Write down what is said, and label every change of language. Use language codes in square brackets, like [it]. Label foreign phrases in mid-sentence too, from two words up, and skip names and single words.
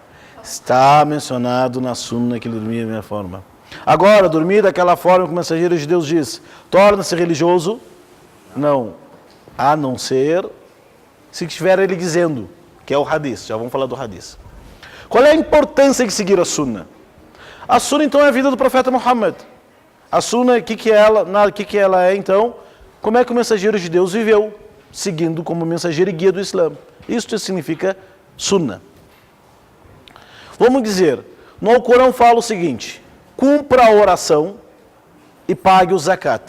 [pt] Está mencionado na sunna que ele dormia da minha forma. Agora, dormir daquela forma que o mensageiro de Deus diz, torna-se religioso? Não. A não ser se estiver ele dizendo, que é o hadith. Já vamos falar do hadith. Qual é a importância de seguir a sunna? A sunna, então, é a vida do profeta Muhammad. A sunna, o que ela é, então? Como é que o mensageiro de Deus viveu, seguindo como mensageiro e guia do Islã. Isso significa sunna. Vamos dizer, no Alcorão fala o seguinte, cumpra a oração e pague o zakat.